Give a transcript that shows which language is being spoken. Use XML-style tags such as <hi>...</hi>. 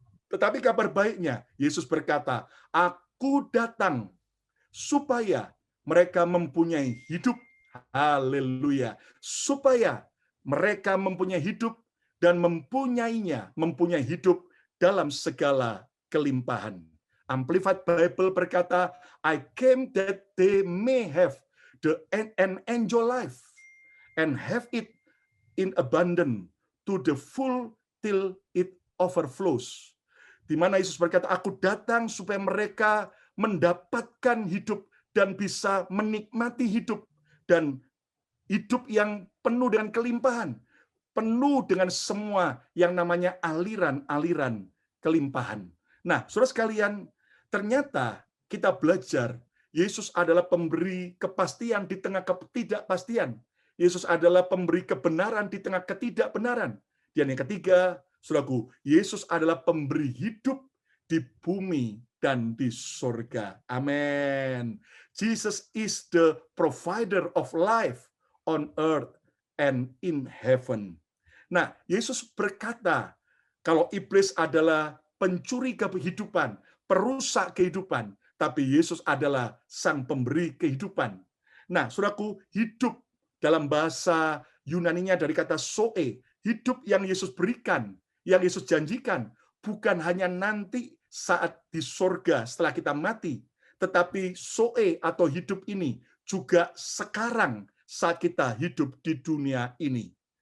<id>Tetapi kabar baiknya, Yesus berkata, Aku datang supaya mereka mempunyai hidup. Haleluya. Supaya mereka mempunyai hidup dan mempunyai hidup dalam segala kelimpahan.</id> <en>Amplified Bible berkata, I came that they may have an enjoy life and have it in abundance to the full till it overflows.</en> <id>Di mana Yesus berkata, aku datang supaya mereka mendapatkan hidup dan bisa menikmati hidup, dan hidup yang penuh dengan kelimpahan, penuh dengan semua yang namanya aliran-aliran kelimpahan. Nah, saudara sekalian, ternyata kita belajar Yesus adalah pemberi kepastian di tengah ketidakpastian. Yesus adalah pemberi kebenaran di tengah ketidakbenaran. Dan yang ketiga, saudaraku, Yesus adalah pemberi hidup di bumi dan di surga. Amin.</id> <en>Jesus is the provider of life on earth and in heaven.</en> <id>Nah, Yesus berkata, kalau iblis adalah pencuri kehidupan, perusak kehidupan, tapi Yesus adalah sang pemberi kehidupan. Nah, saudaraku, hidup dalam bahasa Yunaninya dari kata zoe, hidup yang Yesus berikan, yang Yesus janjikan, bukan hanya nanti saat di surga setelah kita mati, tetapi zoe atau hidup ini juga sekarang saat kita hidup di dunia ini.</id>